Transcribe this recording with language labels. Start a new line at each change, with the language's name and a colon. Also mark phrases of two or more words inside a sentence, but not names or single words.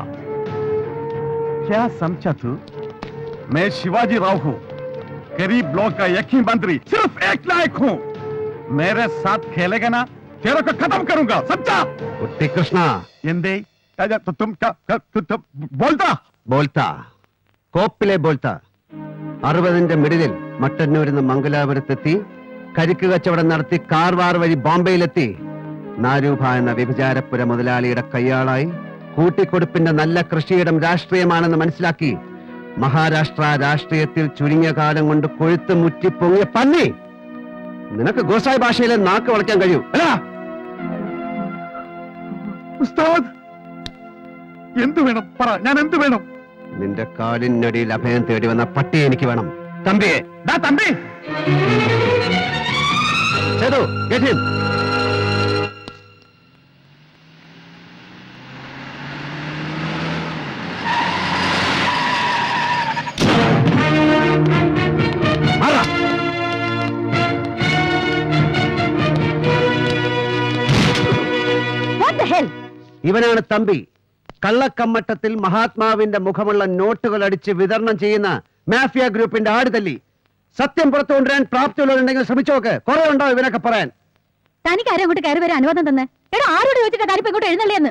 Hindi: क्या समझा तू? मैं शिवाजी राव हूं, गरीब लोग का एक ही मंत्री, सिर्फ एक नायक हूं. मेरे साथ खेलेगा ना, तेरे को खत्म करूंगा, समझा? कुट्टी कृष्णा. എന്ത്? तो तुम बोलता
Malayalam: बोलता കോപ്പിലെ बोलता 60ന്റെ മിഡിലിൽ മട്ടന്നൂരിൽ നിന്ന് മംഗലാപുരത്തെത്തി കരിക്ക് കച്ചവടം നടത്തി കാർവാർ വഴി ബോംബെയിലെത്തി നാരൂഭ എന്ന വ്യഭിചാരപ്പുര മുതലാളിയുടെ കയ്യാളായി കൂട്ടിക്കൊടുപ്പിന്റെ നല്ല കൃഷിയിടം രാഷ്ട്രീയമാണെന്ന് മനസ്സിലാക്കി മഹാരാഷ്ട്ര രാഷ്ട്രീയത്തിൽ ചുരുങ്ങിയ കാലം കൊണ്ട് കൊഴുത്ത് മുറ്റിപ്പൊങ്ങിയ പന്നി. നിനക്ക് ഗോസായി ഭാഷയിലെ നാക്ക് വളയ്ക്കാൻ കഴിയൂ അല്ല? ഉസ്താദ്, എന്തു വേണം പറ, ഞാൻ എന്തു വേണം? നിന്റെ കാലിനടിയിൽ അഭയം തേടി വന്ന പട്ടി എനിക്ക് വേണം. തമ്പിയെ. തമ്പി, സേതു,
English: get him. മാറാ. What the hell?
Malayalam: ഇവനാണ് തമ്പി. കള്ളക്കമ്മട്ടത്തിൽ മഹാത്മാവിന്റെ മുഖമുള്ള നോട്ടുകൾ അടിച്ച് വിതരണം ചെയ്യുന്ന മാഫിയ ഗ്രൂപ്പിന്റെ ആടുതല്ലി. സത്യം പുറത്തു കൊണ്ടുവരാൻ പ്രാപ്തിയുള്ളവരുണ്ടെങ്കിൽ ശ്രമിച്ചോക്ക്. കുറെ ഉണ്ടോ ഇവനൊക്കെ പറയാൻ? തനിക്ക് ആരും അങ്ങോട്ട് കയറി വരാൻ അനുവാദം തന്നെ? എടാ, ആരോട് ചോദിച്ചിട്ടാ താനിപ്പോ ഇങ്ങോട്ട് എഴുന്നള്ളിയെന്ന്?